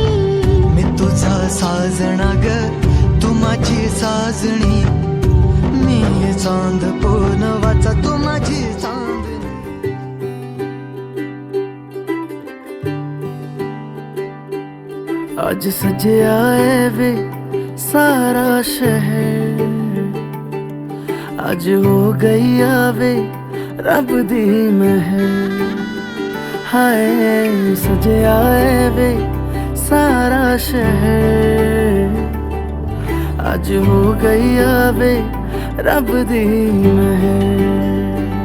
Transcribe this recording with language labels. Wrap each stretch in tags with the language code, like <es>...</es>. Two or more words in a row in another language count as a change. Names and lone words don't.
<mr>मी तुझा साजणा ग तू माझी साजणी। मी चांद पूनवाचा तू माझी चांदणी।</mr> <pa>ਆਜ ਸਜਿਆ ਹੈ ਵੇ ਸਾਰਾ ਸ਼ਹਿਰ, ਆਜ ਹੋ ਗਈ ਆਵੇ ਰੱਬ ਦੀ ਮਿਹਰ। ਹਾਏ ਸਜਿਆ ਹੈ ਵੇ ਸਾਰਾ ਸ਼ਹਿਰ, ਆਜ ਹੋ ਗਈ ਆਵੇ ਰੱਬ ਦੀ ਮਿਹਰ।</pa>